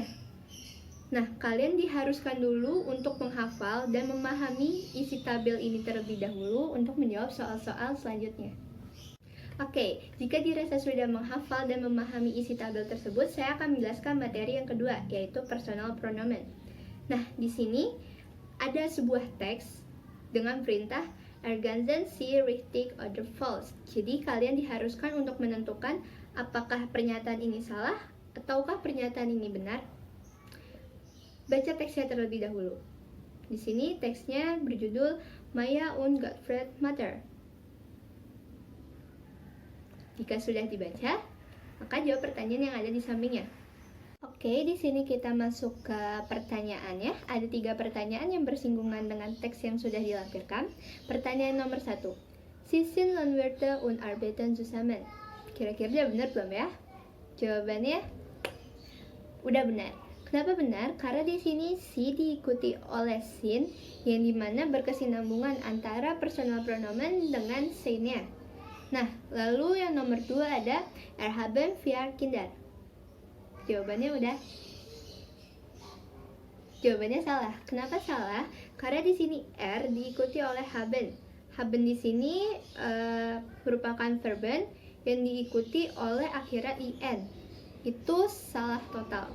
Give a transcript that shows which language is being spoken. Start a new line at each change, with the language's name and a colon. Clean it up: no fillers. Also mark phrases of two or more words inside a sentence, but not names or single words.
Indonesian: Nah, kalian diharuskan dulu untuk menghafal dan memahami isi tabel ini terlebih dahulu untuk menjawab soal-soal selanjutnya. Oke, jika dirasa sudah menghafal dan memahami isi tabel tersebut, saya akan menjelaskan materi yang kedua, yaitu
German: personal pronomen.
Indonesian: Nah, di sini ada sebuah teks dengan perintah
German: ergänzen Sie richtig oder falsch.
Indonesian: Jadi, kalian diharuskan untuk menentukan apakah pernyataan ini salah ataukah pernyataan ini benar. Baca teksnya terlebih dahulu. Di sini teksnya berjudul Maya und Gottfried Mutter. Jika sudah dibaca, maka jawab pertanyaan yang ada di sampingnya. Oke, di sini kita masuk ke pertanyaannya. Ada 3 pertanyaan yang bersinggungan dengan teks yang sudah dilampirkan. Pertanyaan nomor 1.
German: Sie sind Landwirte und arbeiten zusammen.
Indonesian: Kira-kira udah benar belum ya? Jawabannya udah benar. Kenapa benar? Karena di sini si diikuti oleh sin yang dimana berkesinambungan antara
German: personal pronomen
Indonesian: dengan sein-nya. Nah, lalu yang nomor 2 ada
German: haben wir Kinder.
Indonesian: Jawabannya udah. Jawabannya salah. Kenapa salah? Karena di sini R diikuti oleh haben. Haben di sini merupakan verben yang diikuti oleh akhiran in. Itu salah total.